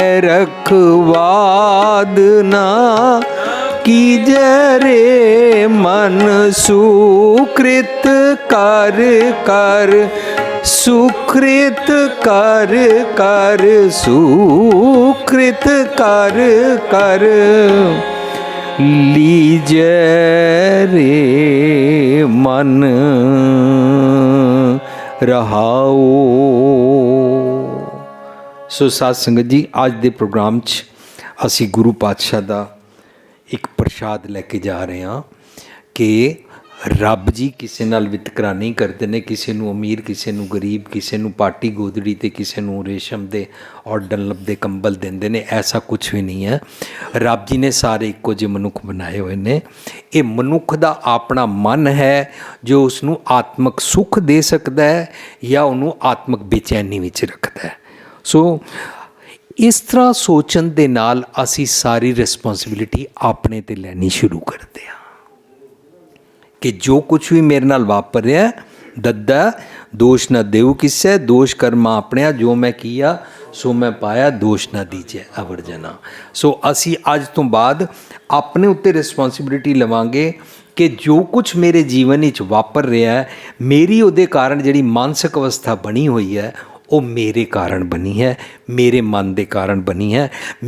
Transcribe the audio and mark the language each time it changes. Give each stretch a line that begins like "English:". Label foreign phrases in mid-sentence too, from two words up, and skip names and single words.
Punjabi: ਰਖਵਾਦ ਨਾ ਕੀਜੈ ਰੇ ਮਨ, ਸੁਕ੍ਰਿਤ ਕਰ ਕਰ, ਸੁਕ੍ਰਿਤ ਕਰ ਕਰ, ਸੁਕ੍ਰਿਤ ਕਰ ਕਰ ਲੀਜੈ ਰੇ ਮਨ ਰਹਾਓ। ਸੋ ਸਾਧ ਸੰਗਤ ਜੀ, ਅੱਜ ਦੇ ਪ੍ਰੋਗਰਾਮ 'ਚ ਅਸੀਂ ਗੁਰੂ ਪਾਤਸ਼ਾਹ ਦਾ ਇੱਕ ਪ੍ਰਸਾਦ ਲੈਕੇ
Hindi: जा रहे हैं
Punjabi: ਕਿ ਰੱਬ ਜੀ ਕਿਸੀ ਨਾਲ ਵਿਤਕਰਾ ਨਹੀਂ ਕਰਤੇ ਨੇ, ਕਿਸੀ ਨੂੰ ਅਮੀਰ ਕਿਸੀ ਨੂੰ ਗਰੀਬ, ਕਿਸੀ ਨੂੰ ਪਾਟੀ ਗੋਦੜੀ ਤੇ ਕਿਸੀ ਨੂੰ ਰੇਸ਼ਮ ਦੇ ਔਰ ਡਨਲਪ ਦੇ ਕੰਬਲ ਦੇਂਦੇ ਨੇ,
Hindi: ऐसा कुछ भी नहीं है।
Punjabi: ਰੱਬ ਜੀ ਨੇ ਸਾਰੇ ਇੱਕੋ ਜੇ ਮਨੁੱਖ ਬਣਾਏ ਹੋਏ ਨੇ।
Hindi: ये मनुख दा अपना मन है जो उसनू आत्मक सुख दे सकता है या उन्होंने आत्मक बेचैनी विच रखता है।
Punjabi: ਸੋ ਇਸ ਤਰ੍ਹਾਂ ਸੋਚਣ ਦੇ ਨਾਲ ਅਸੀਂ ਸਾਰੀ ਰਿਸਪੌਂਸਿਬਿਲਿਟੀ ਅਪਣੇ ਤੇ ਲੈਣੀ ਸ਼ੁਰੂ ਕਰਤੇ ਹੈਂ ਕਿ ਜੋ ਕੁਛ ਭੀ ਮੇਰੇ ਨਾਲ ਵਾਪਰ ਰਹਾ ਦਦੈ ਦੋਸੁ ਨ ਦੇਊ ਕਿਸੈ, ਦੋਸੁ ਕਰੰਮਾ ਆਪਣਿਆ, ਜੋ ਮੈਂ ਕੀਆ ਸੋ ਮੈਂ ਪਾਇਆ ਦੋਸ਼ ਨਾ ਦੀਜੈ ਅਵਰ ਜਨਾ। ਸੋ ਅਸੀਂ ਅੱਜ ਤੋਂ ਬਾਅਦ ਆਪਣੇ ਉੱਤੇ ਰਿਸਪੌਂਸਿਬਿਲਿਟੀ ਲਵਾਂਗੇ ਕਿ ਜੋ ਕੁਝ ਮੇਰੇ ਜੀਵਨ ਵਿੱਚ ਵਾਪਰ ਰਿਹਾ ਹੈ, ਮੇਰੀ ਉਹਦੇ ਕਾਰਨ ਜਿਹੜੀ ਮਾਨਸਿਕ ਅਵਸਥਾ ਬਣੀ ਹੋਈ ਹੈ ਉਹ ਮੇਰੇ ਕਾਰਨ ਬਣੀ ਹੈ, ਮੇਰੇ ਮਨ ਦੇ ਕਾਰਨ ਬਣੀ ਹੈ।